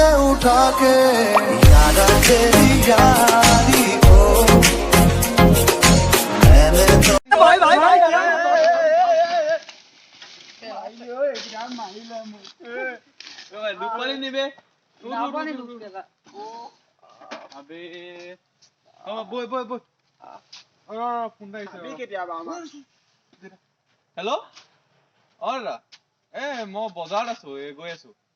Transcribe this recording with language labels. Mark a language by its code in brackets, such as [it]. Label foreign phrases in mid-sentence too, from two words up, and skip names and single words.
[hi] उठा के याद आ तेरी यारी को मैंने तो [as] নিবে বৈ বৈ বৈ ফোন কেতিয়াবা হেল্ল' দাদা মই বজাৰত আছো গৈ আছো